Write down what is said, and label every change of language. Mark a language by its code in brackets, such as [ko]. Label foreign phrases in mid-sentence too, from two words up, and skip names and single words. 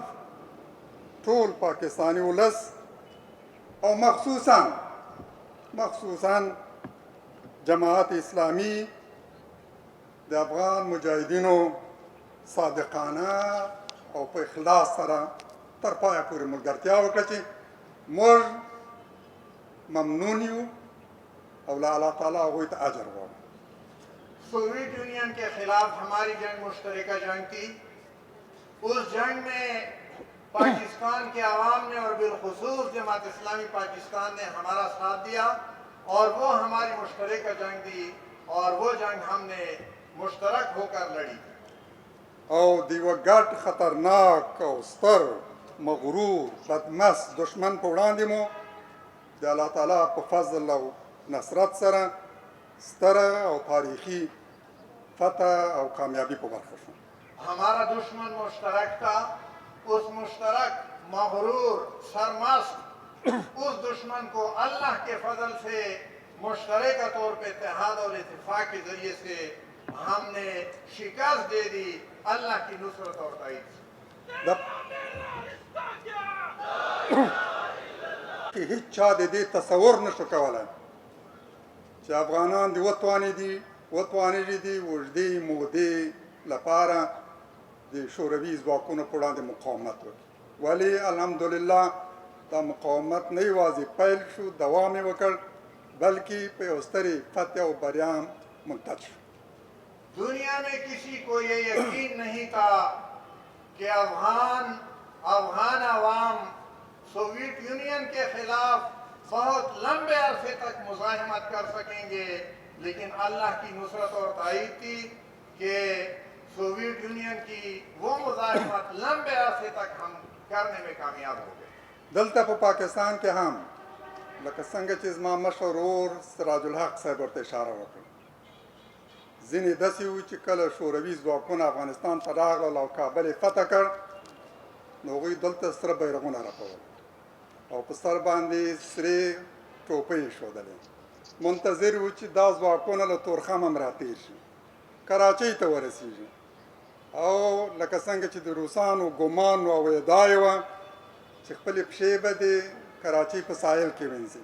[ps] ټول پاکستاني ولس او مخصوصا جماعت اسلامي د افغان مجاهدینو صادقانه او په اخلاص سره تر پایه پورې ملګرتیا وکړه چې موږ ممنون یو او له الله تعالی هغوی ته اجر غواړو. [ur] سوویت یونین کے خلاف ہماری جنگ مشترکہ جنگ تھی. اس جنگ میں پاکستان کے عوام نے اور بالخصوص جماعت اسلامی پاکستان نے ہمارا ساتھ دیا اور وہ ہماری مشترکہ جنگ تھی اور وہ جنگ ہم نے مشترک ہو کر لڑی. [ps] او د یوه ګډ خطرناک او ستر مغرور بدمست دشمن په وړاندې مو د الله تعالی په فضل او نصرت سره ستره او تاریخي فتح او کامیابی په برخه شو. [ur] ہمارا دشمن مشترک تھا۔ اس مشترک مغرور سرمست اس دشمن کو اللہ کے فضل سے مشترکہ طور پہ اتحاد اور اتفاق کے ذریعے سے ہم نے شکست دے دی اللہ کی نصرت اور تائید سے. [ps] چې هیڅ چا د دې تصور نشو کولی چې افغانان د وتوانېږي د اوږدې مودې لپاره د شوروي ځواکونو په وړاندې مقاومت وکړي. ولې الحمدلله دا مقاومت نه یوازې پیل شو، دوام یې وکړ، بلکې په یو سترې فتح او بریا هم منتج شو. [ur] دنیا میں کسی کو یہ یقین نہیں تھا کہ افغان عوام سوویت یونین کے خلاف بہت لمبے عرصے تک مزاحمت کر سکیں گے، لیکن اللہ کی نصرت اور تائید تھی کہ سوویت یونین کی وہ مزاحمت لمبے عرصے تک ہم کرنے میں کامیاب ہو گئے. [ps] دلته په پاکستان کې هم لکه څنګه چې زما مشر ورور سراج الحق صاحب ورته اشاره وکړه، ځینې داسې وو چې کله شوروي ځواکونه افغانستان ته راغلل او کابل یې فتح کړ، نو هغوی دلته سره بیرغونه رپول او په سر باندې سرې ټوپۍ ایښودلې، منتظر وو چې دا ځواکونه له تورخم هم راتېر شي، کراچۍ ته ورسېږي، او لکه څنګه چې د روسانو ګمان او ادعا یې وه چې خپلې پښې به د کراچۍ په ساحل کې وینځي.